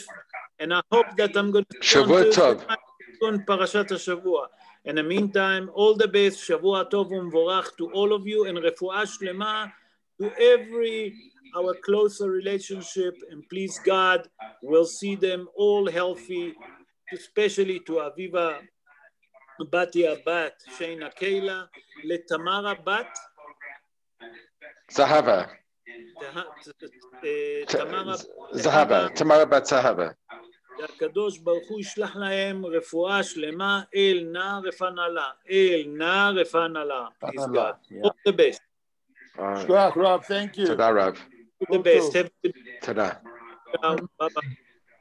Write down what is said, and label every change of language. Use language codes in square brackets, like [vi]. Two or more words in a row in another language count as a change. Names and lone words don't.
[en] And I hope that I'm going to see on [he] פרשת השבוע. [en] In the meantime, all the best. [he] שבוע טוב ומבורך [en] to all of you, and [he] רפואה שלמה [en] to our closer relationship. And please God, we'll see them all healthy, especially to Aviva Batia Bat, Sheina Keila, Letamara Bat Zahava. Tamara Bat Zahava. [he] הקדוש ברוך הוא ישלח להם רפואה שלמה, אל נא רפא נא. [en] Please God. All the best. Rob, thank you. Tada, Rob. All the best. Tada. Bye-bye.